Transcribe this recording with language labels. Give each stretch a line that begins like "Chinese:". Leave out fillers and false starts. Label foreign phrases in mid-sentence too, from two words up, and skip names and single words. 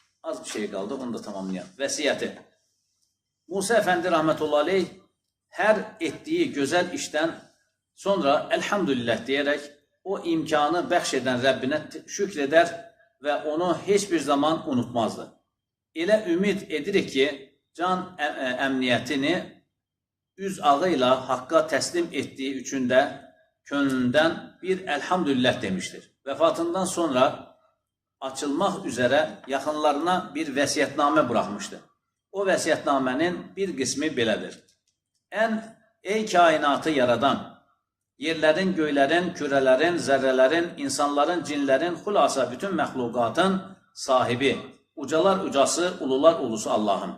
Turkish: Az bir şey kaldı, onu da tamamlayalım. Vəsiyyəti. Musa Efendi
Arabic: رحمة الله عليه
Turkish: her ettiği güzel işten sonra elhamdülillah diyerek o imkanı bəxş edən Rabbine şükreder ve onu hiçbir zaman unutmazdı.
Azerbaijani: Elə ümid edirik ki,
Turkish: can emniyetini üz ağıyla Hakka teslim ettiği üçün de könlünden bir elhamdülillah demiştir. Vefatından sonra açılmak üzere yakınlarına bir vəsiyyətnamə bırakmıştı. O vəsiyyətnamənin bir kısmı belədir. Ey kainatı yaradan, yerlerin, göylerin, kürelerin, zerrelerin, insanların, cinlerin, hulasa bütün məxluqatın sahibi, ucalar ucası, ulular ulusu Allah'ım.